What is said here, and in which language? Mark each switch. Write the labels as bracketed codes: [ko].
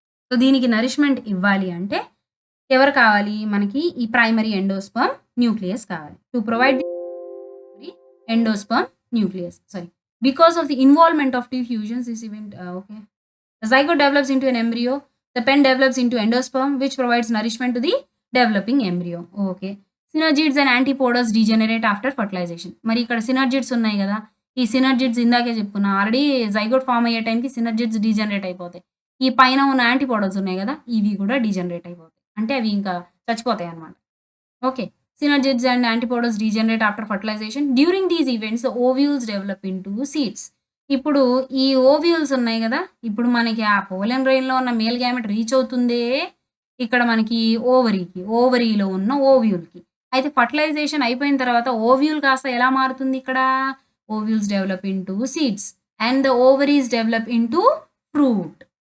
[te] So, దీనికి nourishment ఇవ్వాలి అంటే ఎవరు కావాలి? మనకి ఈ ప్రైమరీ ఎండోస్పెర్మ్ న్యూక్లియస్ కావాలి. [en] To provide the endosperm nucleus. [te] Sorry. [en] Because of the involvement of 2 fusions this event okay. The zygote develops into an embryo. The pen develops into endosperm, which provides nourishment to the developing embryo. Okay. Synergids and antipodals degenerate after fertilization. [te] మరి ఇక్కడ సినర్జిడ్స్ ఉన్నాయి గదా! ఈ సినర్జిడ్స్ ఇందాకే చెప్పుకున్నా. Already zygote form అయ్యే టైంకి సినర్జిడ్స్ degenerate అయిపోతాయి. ఈ పైన ఉన్న యాంటిపోడల్స్ ఉన్నాయి గదా! ఇవి కూడా డీజనరేట్ అయిపోతాయి. అంటే అవి ఇంకా చచ్చిపోతాయన్నమాట. Okay. [en] Synergids and antipodals degenerate after fertilization. During these events, the ovules develop into seeds. [te] ఇప్పుడు ఈ ఓవ్యూల్స్ ఉన్నాయి గదా! ఇప్పుడు మనకి ఆ పోలెన్ గ్రెయిన్‌లో ఉన్న మేల్ గ్యామెట్ రీచ్ అవుతుందే ఇక్కడ మనకి ఓవరీలో ఉన్న ఓవ్యూల్‌కి. అయితే ఫెర్టిలైజేషన్ అయిపోయిన తర్వాత ఓవ్యూల్ కాస్త ఎలా మారుతుంది ఇక్కడ? [en] Ovules develop into seeds and the ovaries develop into fruit.